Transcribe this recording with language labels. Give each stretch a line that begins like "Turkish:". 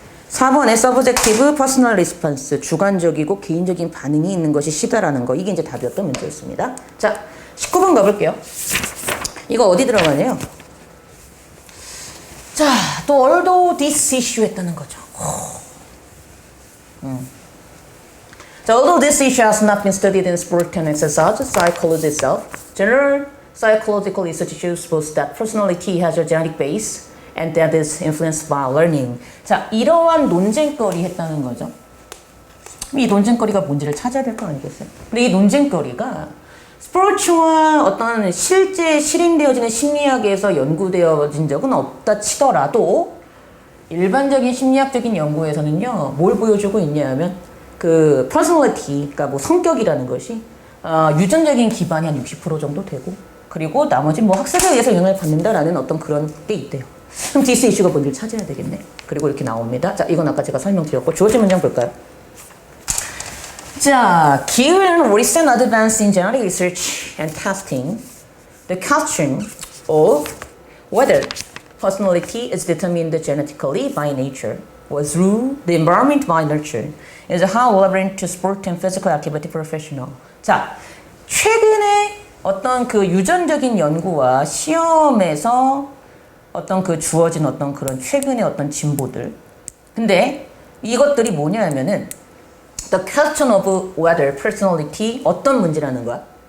Korean: 4번의
English: subjective personal response
Korean: 주관적이고 개인적인 반응이 있는 것이 시다라는 거 이게 이제 답이었던 문제였습니다. 자 19번 가볼게요. 이거 어디 들어가네요? 자, 또
English: although this issue
Korean: 했다는 거죠. 자,
English: although this issue has not been studied in sport and exercise psychology itself, general psychological research shows both that personality has a genetic base and that is influenced by learning.
Korean: 자, 이러한 논쟁거리 했다는 거죠. 이 논쟁거리가 뭔지를 찾아야 될 거 아니겠어요? 근데 이 논쟁거리가 스포츠와 어떤 실제 실행되어지는 심리학에서 연구되어진 적은 없다 치더라도 일반적인 심리학적인 연구에서는요, 뭘 보여주고 있냐 하면 그 퍼스널리티, 그러니까 뭐 성격이라는 것이 유전적인 기반이 한 60% 정도 되고 그리고 나머지 뭐 학습에 의해서 영향을 받는다라는 어떤 그런 게 있대요. 그럼 디스 이슈가 뭔지를 찾아야 되겠네. 그리고 이렇게 나옵니다. 자, 이건 아까 제가 설명드렸고 주어진 문장 볼까요? 자,
English: given recent advance in genetic research and testing, the question of whether personality is determined genetically by nature or through the environment by nurture is how relevant to sport and physical activity professional.
Korean: 자, 최근에 어떤 그 유전적인 연구와 시험에서 어떤 그 주어진 어떤 그런 최근의 어떤 진보들. 근데 이것들이 뭐냐 하면은
English: The question of whether personality
Korean: 어떤 문제라는 거야?